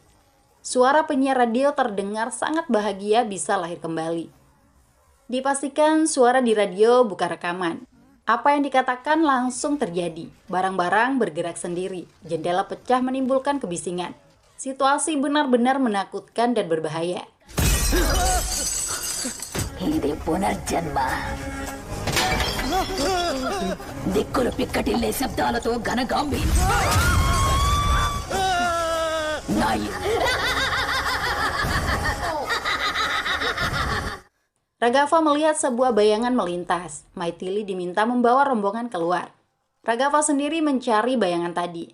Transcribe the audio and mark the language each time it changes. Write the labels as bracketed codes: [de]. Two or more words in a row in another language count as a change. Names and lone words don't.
[id] Suara penyiar radio terdengar sangat bahagia bisa lahir kembali. Dipastikan suara di radio bukan rekaman. Apa yang dikatakan langsung terjadi. Barang-barang bergerak sendiri. Jendela pecah menimbulkan kebisingan. Situasi benar-benar menakutkan dan berbahaya. [te] ఇది పునర్జన్మ దిక్కులు పిక్కటిల్లే శబ్దాలతో ఘనగాంభీర్యం [id] Raghav melihat sebuah bayangan melintas. Maithili diminta membawa rombongan keluar. Raghav sendiri mencari bayangan tadi.